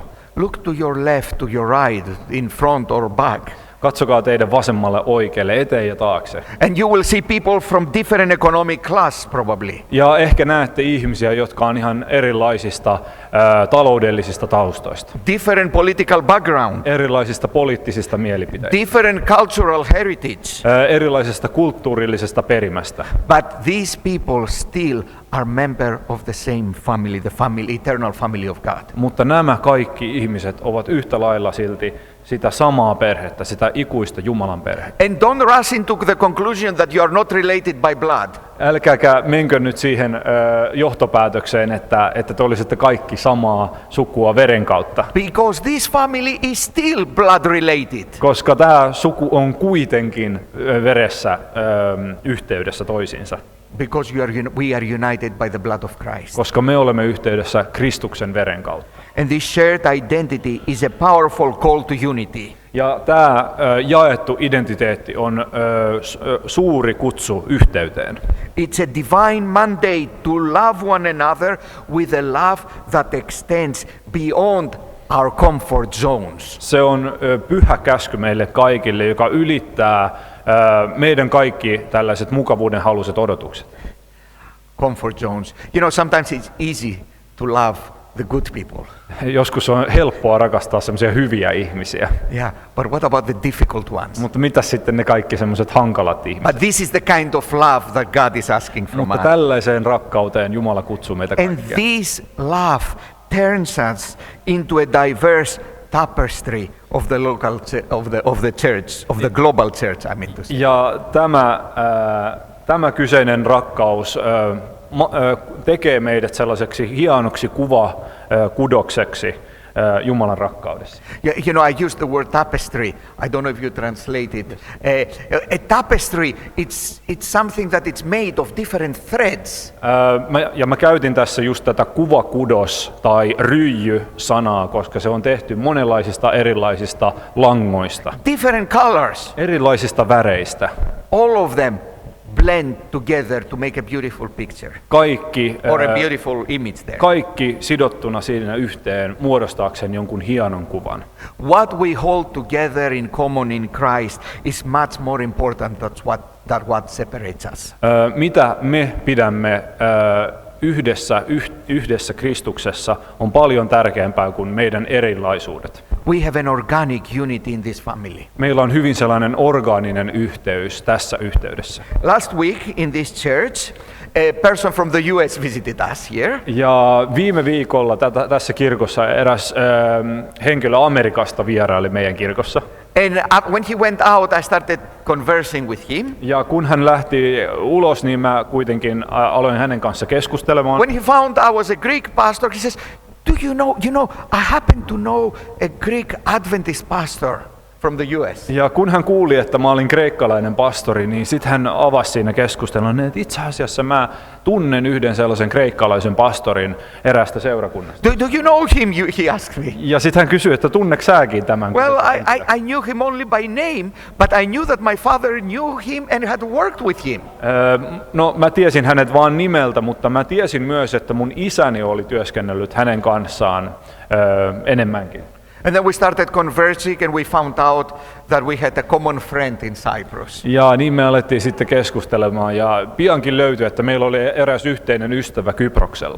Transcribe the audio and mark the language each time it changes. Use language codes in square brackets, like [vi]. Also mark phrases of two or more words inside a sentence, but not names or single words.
[en] Look to your left, to your right, in front or back. [fi] Katsokaa teidän vasemmalle oikealle, eteen ja taakse. [en] And you will see people from different economic class probably. [fi] Ja ehkä näette ihmisiä, jotka on ihan erilaisista taloudellisista taustoista. [en] Different political background. [fi] Erilaisista poliittisista mielipiteistä. [en] Different cultural heritage. [fi] Erilaisesta kulttuurillisesta perimästä. [en] But these people still are member of the same family, the family, eternal family of God. [fi] Mutta nämä kaikki ihmiset ovat yhtä lailla silti sitä samaa perhettä, sitä ikuista Jumalan perhettä. [en] And don't rush into the conclusion that you are not related by blood. [fi] Älkääkä menkö nyt siihen johtopäätökseen, että te olisitte kaikki samaa sukua veren kautta. [en] Because this family is still blood related. [fi] Koska tämä suku on kuitenkin veressä yhteydessä toisiinsa. [en] Because we are united by the blood of Christ. [fi] Koska me olemme yhteydessä Kristuksen veren kautta. [en] And this shared identity is a powerful call to unity. [fi] Ja tämä jaettu identiteetti on suuri kutsu yhteyteen. [en] It's a divine mandate to love one another with a love that extends beyond our comfort zones. [fi] Se on pyhä käsky meille kaikille, joka ylittää meidän kaikki tällaiset mukavuuden haluiset odotukset. [en] Comfort zones. You know, sometimes it's easy to love the good people. [fi] Joskus on helppoa rakastaa semmoisia hyviä ihmisiä. [en] Yeah, but what about the difficult ones? [fi] Mutta mitä sitten ne kaikki semmoiset hankalat ihmiset? [en] But this is the kind of love that God is asking from [fi] Mutta [en] us. [fi] tällaiseen rakkauteen Jumala kutsuu meitä [en] And [fi] kaikkia. [en] this love turns us into a diverse tapestry of the local of the church, of the global church, I mean to say. [fi] Ja tämä kyseinen rakkaus tekee meidät sellaiseksi hienoksi kudokseksi Jumalan rakkaudessa. [en] Yeah, you know, I use the word tapestry. I don't know if you translate it. A tapestry, it's something that it's made of different threads. [fi] Mä käytin tässä just tätä kuvakudos tai ryijy-sanaa, koska se on tehty monenlaisista erilaisista langoista. [en] Different colors. [fi] Erilaisista väreistä. [en] All of them blend together to make a beautiful picture. [fi] Kaikki, [en] Or a beautiful image there. [fi] kaikki sidottuna siinä yhteen muodostaakseen jonkun hienon kuvan. [en] What we hold together in common in Christ is much more important than what separates us. [fi] Mitä me pidämme yhdessä Kristuksessa on paljon tärkeämpää kuin meidän erilaisuudet. [en] We have an organic unity in this family. [fi] Meillä on hyvin sellainen orgaaninen yhteys tässä yhteydessä. [en] Last week in this church, a person from the US visited us here. [fi] Ja viime viikolla tässä kirkossa eräs henkilö Amerikasta vieraili meidän kirkossa. [en] And when he went out, I started conversing with him. [fi] Ja kun hän lähti ulos, niin mä kuitenkin aloin hänen kanssa keskustelemaan. [en] When he found I was a Greek pastor, he says, "Do you know, I happen to know a Greek Adventist pastor from the US." [fi] Ja kun hän kuuli, että mä olin kreikkalainen pastori, niin sitten hän avasi siinä keskustelun, että itse asiassa mä tunnen yhden sellaisen kreikkalaisen pastorin eräästä seurakunnasta. [en] Do you know him? He asked me. [fi] Ja sitten hän kysyi, että tunneeko säkin tämän? [en] Well, I knew him only by name, but I knew that my father knew him and had worked with him. [fi] No mä tiesin hänet vaan nimeltä, mutta mä tiesin myös, että mun isäni oli työskennellyt hänen kanssaan enemmänkin. [en] And then we started conversing and we found out that we had a common friend in Cyprus. [fi] Ja niin me alettiin sitten keskustelemaan ja piankin löytyi, että meillä oli eräs yhteinen ystävä Kyproksella.